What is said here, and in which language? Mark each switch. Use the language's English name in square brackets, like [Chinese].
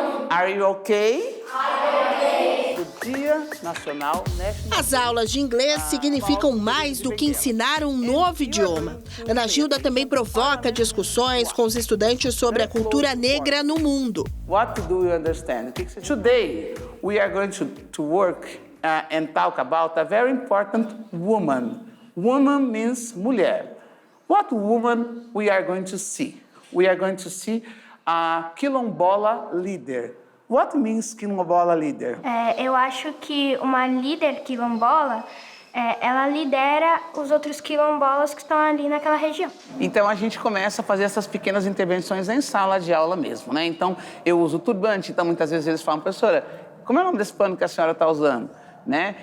[English] Are you okay? [Portuguese] O Dia Nacional [English] National. [Portuguese] As aulas de inglês significam mais do que ensinar um novo idioma. Ana Gilda também provoca discussões com os estudantes sobre a cultura negra no mundo. [English] What do you understand? Today, we are going to work and talk about a very important woman. Woman means mulher. What woman we are going to see? We are going to see a quilombola leader. What means quilombola leader? [Portuguese] Eu acho que uma líder quilombola, ela lidera os outros quilombolas que estão ali naquela região. Então a gente começa a fazer essas pequenas intervenções em sala de aula mesmo, né? Então eu uso turbante, então muitas vezes eles falam, professora, como é o nome desse pano que a senhora está usando? Né?